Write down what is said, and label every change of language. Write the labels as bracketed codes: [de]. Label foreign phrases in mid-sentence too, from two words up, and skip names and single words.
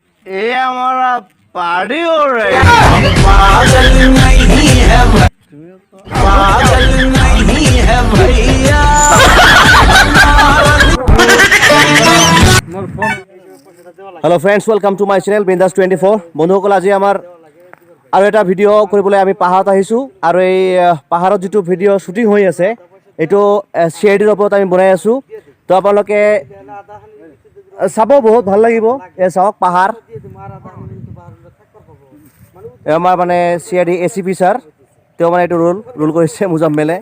[hi] ये हमारा पार्टी हो रही है। पागल नहीं है पागल नहीं है भैया। [en] Hello friends, welcome to my channel Bindaas 24. [as] বন্ধুসকল, আজি আমাৰ আৰু এটা ভিডিঅ' কৰিবলৈ আমি পাহাৰত আহিছোঁ আৰু এই পাহাৰত যিটো [en] video shooting [as] হৈ আছে এইটো CIDৰ ওপৰত আমি বনাই আছোঁ। তো আপোনালোকে চাব, বহুত ভাল লাগিব। এই চাওক পাহাৰ, আমাৰ মানে CID ACP ছাৰ, তেওঁ মানে এইটো ৰোল কৰিছে মুজাম্মেলে।